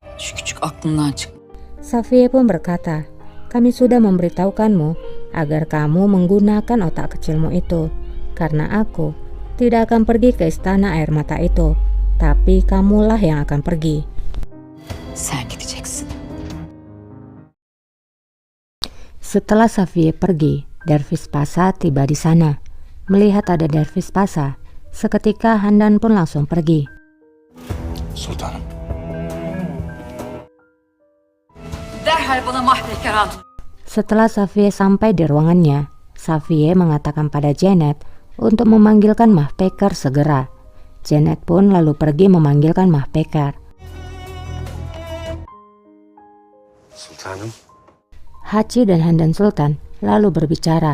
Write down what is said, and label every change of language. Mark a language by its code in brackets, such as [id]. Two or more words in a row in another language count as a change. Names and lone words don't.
[tr] Şu küçük aklından çık. [id] Safiye pun berkata, kami sudah memberitahukanmu agar kamu menggunakan otak kecilmu itu. Karena aku tidak akan pergi ke istana air mata itu, tapi kamulah yang akan pergi. [tr] Sen gideceksin. [id] Setelah Safiye pergi, Dervish Pasa tiba di sana. Melihat ada Dervish Pasa, seketika Handan pun langsung pergi. Sultanım. [tr] Derhal bana Mahpekar Hatun. [id] Setelah Safiye sampai di ruangannya, Safiye mengatakan pada Janet untuk memanggilkan Mahpekar segera. Janet pun lalu pergi memanggilkan Mahpekar. Sultanım. Haci dan Handan Sultan lalu berbicara.